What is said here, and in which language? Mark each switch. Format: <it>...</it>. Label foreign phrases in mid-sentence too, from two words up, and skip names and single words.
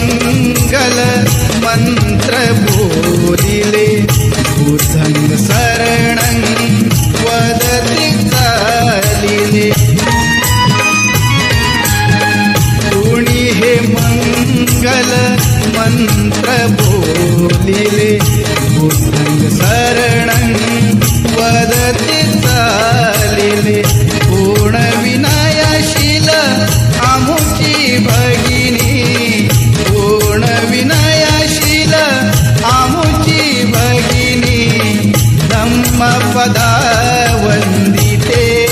<mr>मंगल मंत्र बोलिले</mr> <pi>बुद्धं शरणं</pi> <mr>वदति चालिले कुणी हे मंगल मंत्र बोलिले</mr> <pi>बुद्धं शरणं</pi> <mr>वदति चालिले पूर्ण विनयशील आमुची भगिनी पूर्ण विनयशील आमुची भगिनी धम्मपदा वंदिते</mr>